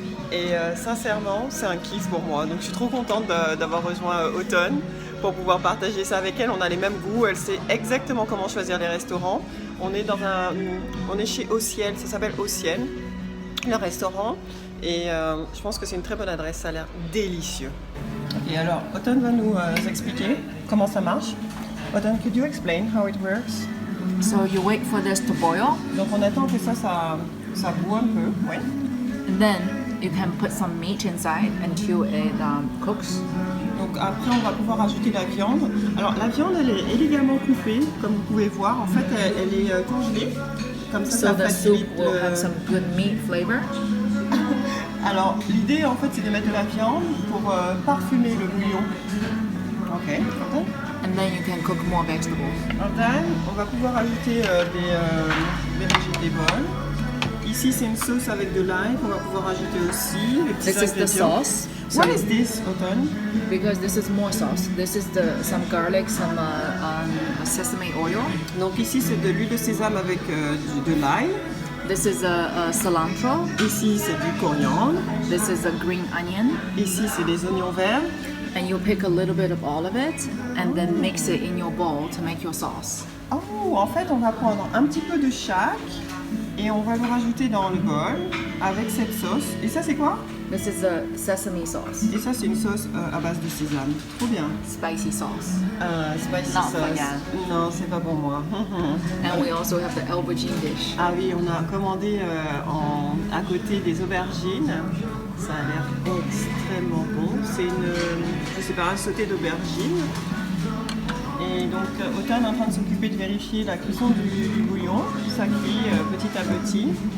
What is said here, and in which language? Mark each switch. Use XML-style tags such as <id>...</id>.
<fr>Et sincèrement, c'est un kiff pour moi. Donc je suis trop contente d'avoir rejoint Automne pour pouvoir partager ça avec elle. On a les mêmes goûts, elle sait exactement comment choisir les restaurants. On est chez Au Ciel, ça s'appelle Au Ciel, le restaurant. Et je pense que c'est une très bonne adresse, ça a l'air délicieux. Et alors, Automne va nous expliquer comment ça marche.</fr> <en>Autumn, could you explain how it works? So you wait for this to boil.</en> <fr>Donc on attend que ça boue un peu, oui.</fr> <en>And then you can put some meat inside until it cooks.</en> <fr>Donc après on va pouvoir ajouter la viande. Alors la viande elle est élégamment coupée, comme vous pouvez voir. En fait elle est congelée. Comme ça,</fr> <en>So the soup will have some good meat flavor.</en> <fr>Alors l'idée en fait c'est de mettre de la viande pour parfumer le bouillon. Ok.</fr> <en>And then you can cook more vegetables.</en> <fr>On va pouvoir ajouter des vegetables. Ici, c'est une sauce avec de l'ail qu'on va pouvoir ajouter aussi. Les petits</fr> <en>This is the</en> <fr>ingrédients.</fr> <en>sauce. What is this, Autumn? Because this is more sauce. This is some garlic, some sesame oil.</en> <fr>Donc ici, c'est de l'huile de sésame avec de l'ail.</fr> <en>This is a cilantro.</en> <fr>Ici, c'est du coriandre.</fr> <en>This is a green onion.</en> <fr>Ici, c'est des oignons verts.</fr> <en>And you pick a little bit of all of it and then mix it in your bowl to make your sauce.</en> <fr>Oh, en fait, on va prendre un petit peu de chaque et on va le rajouter dans le bol avec cette sauce. Et ça, c'est quoi?</fr> <en>This is a sesame sauce.</en> <fr>Et ça, c'est une sauce à base de sésame. Trop bien.</fr> <en>Spicy sauce. Spicy Not sauce. for Yann.</en> <fr>Non, c'est pas pour moi.</fr> <en>And we also have the aubergine dish.</en> <fr>Ah oui, on a commandé à côté des aubergines. Ça a l'air extrêmement bon. C'est un sauté d'aubergines. Et donc, Automne est en train de s'occuper de vérifier la cuisson du bouillon. Ça cuit petit à petit.</fr>